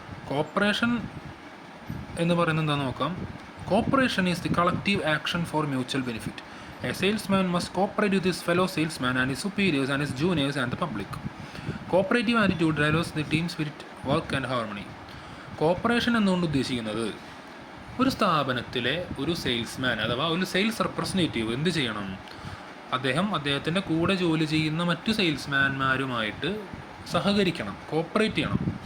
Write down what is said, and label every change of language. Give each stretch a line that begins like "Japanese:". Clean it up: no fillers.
Malayalam: Corporation എന്ന് പറയുന്നത് എന്താണെന്ന് നോക്കാം.
English: Cooperation is the collective action for mutual benefit. A salesman must cooperate with his fellow salesman and his superiors and his juniors and the public. Cooperative attitude drives the team spirit, work and harmony.
Malayalam: Corporation എന്നുകൊണ്ട് ഉദ്ദേശിക്കുന്നത് ഒരു സ്ഥാപനത്തിലെ ഒരു salesman അഥവാ ഒരു sales representative എന്ത് ചെയ്യണം? അദ്ദേഹത്തിൻ്റെ കൂടെ ജോലി ചെയ്യുന്ന മറ്റു സെയിൽസ്മാൻമാരുമായിട്ട് സഹകരിക്കണം, കോപ്പറേറ്റ് ചെയ്യണം.